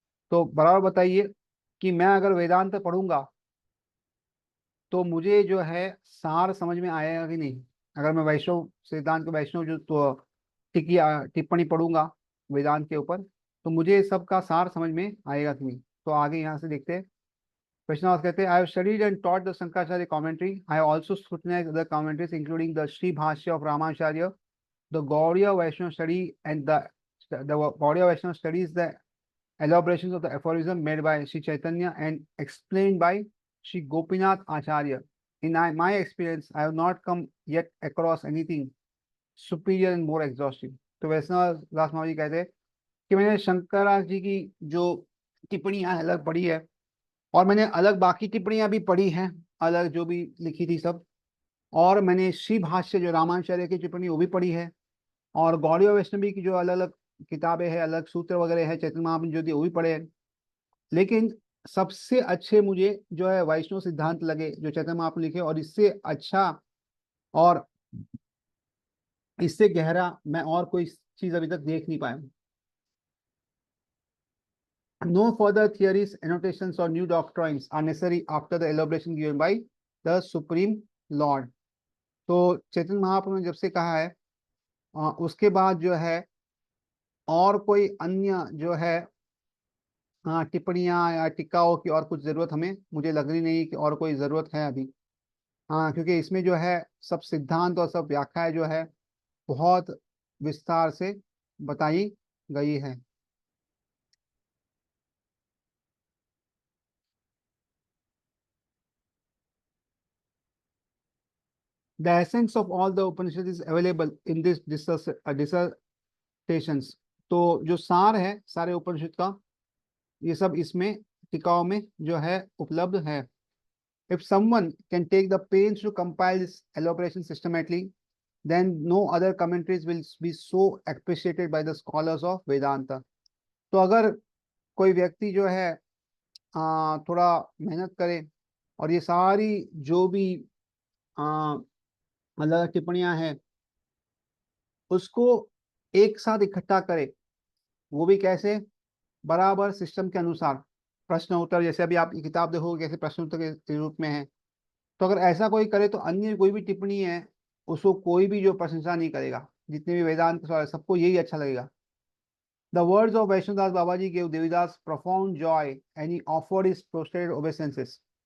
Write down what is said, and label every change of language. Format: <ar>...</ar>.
<hi>तो बराबर बताइए कि मैं अगर वेदांत पढ़ूंगा तो मुझे जो है सार समझ में आएगा कि नहीं। अगर मैं वैष्णव सिद्धांत के वैष्णव जो तो टिप्पणी पढ़ूंगा वेदांत के ऊपर, तो मुझे सबका सार समझ में आएगा कि नहीं। तो आगे यहाँ से देखते हैं।</hi> <en>Vaishnavas</en> <hi>कहते हैं,</hi> <en>I have studied and taught the Sankaracharya commentary. I have also scrutinized other commentaries, including the Sri Bhashya of Ramacharya, the Gaudiya Vaishnava study, and the Gaudiya Vaishnava studies the elaborations of the aphorism made by Sri Chaitanya and explained by Sri Gopinath Acharya. In my experience, I have not come yet across anything superior and more exhaustive.</en> <hi>तो वैष्णव दास महाराज जी कहते हैं कि मैंने शंकराचार्य जी की जो टिप्पणियां अलग पढ़ी है, और मैंने अलग बाकी टिप्पणियां भी पढ़ी हैं, अलग जो भी लिखी थी सब। और मैंने श्री भाष्य जो रामाचार्य की टिप्पणी वो भी पढ़ी है, और गौड़ीय वैष्णवी की जो अलग अलग किताबें हैं, अलग सूत्र वगैरह है, चैतन्य महाप्रभु ज्योति वो भी पढ़े हैं। लेकिन सबसे अच्छे मुझे जो है वैष्णव सिद्धांत लगे जो चैतन्य महाप्रभु लिखे, और इससे अच्छा और इससे गहरा मैं और कोई चीज अभी तक देख नहीं पाया।</hi> <en>No further theories, annotations, or new doctrines are necessary after the elaboration given by the Supreme Lord.</en> <hi>तो चैतन्य महाप्रभु ने जब से कहा है, उसके बाद जो है और कोई अन्य जो है टिप्पणियां या टिक्काओं की और कुछ जरूरत हमें मुझे लग रही नहीं कि और कोई जरूरत है अभी। हाँ, क्योंकि इसमें जो है सब सिद्धांत और सब व्याख्याएं जो है बहुत विस्तार से बताई गई है।</hi> <en>The essence of all the Upanishads is available in this dissertations.</en> <hi>तो जो सार है सारे उपनिषद का, ये सब इसमें टिकाओं में जो है उपलब्ध है।</hi> <en>If someone can take the pains to compile this elaboration systematically, then no other commentaries will be so appreciated by the scholars of Vedanta.</en> <hi>तो अगर कोई व्यक्ति जो है थोड़ा मेहनत करे और ये सारी जो भी अलग टिप्पणियां हैं उसको एक साथ इकट्ठा करे, वो भी कैसे, बराबर सिस्टम के अनुसार, प्रश्न उत्तर, जैसे अभी आप ये किताब देखोगे कैसे प्रश्न उत्तर के रूप में है। तो अगर ऐसा कोई करे तो अन्य कोई भी टिप्पणी है उसको कोई भी जो प्रशंसा नहीं करेगा, जितने भी वेदांत सवाल है सबको यही अच्छा लगेगा।</hi> <en>The words of Vaishnodas Baba ji gave Devidas profound joy and he offered his prostrated obeisances.</en>